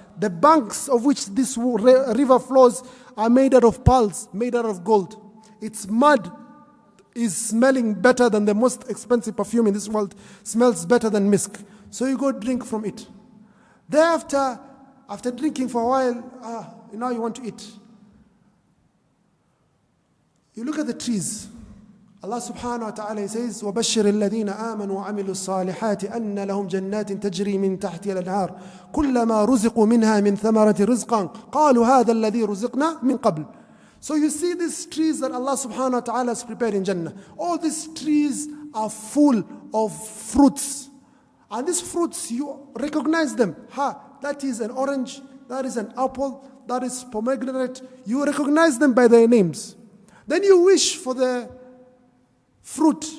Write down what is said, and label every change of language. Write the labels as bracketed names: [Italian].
[English] The banks of which this river flows are made out of pearls, made out of gold. Its mud is smelling better than the most expensive perfume in this world, smells better than misk. So you go drink from it. Thereafter, after drinking for a while, now you want to eat. You look at the trees. [Arabic] Allah subhanahu wa ta'ala says, وَبَشِّرِ الَّذِينَ آمَنُوا وَعَمِلُوا الصَّالِحَاتِ أَنَّ لَهُمْ جَنَّاتٍ تَجْرِي مِنْ تَحْتِهَا الْأَنْهَارُ كُلَّمَا رُزِقُوا مِنْهَا مِنْ ثَمَرَةٍ رِزْقًا قَالُوا هَذَا الَّذِي رُزِقْنَا مِنْ قَبْلُ. [English] So you see these trees that Allah subhanahu wa ta'ala has prepared in Jannah. All these trees are full of fruits. And these fruits, you recognize them. That is an orange, that is an apple, that is pomegranate. You recognize them by their names. Then you wish for the fruit.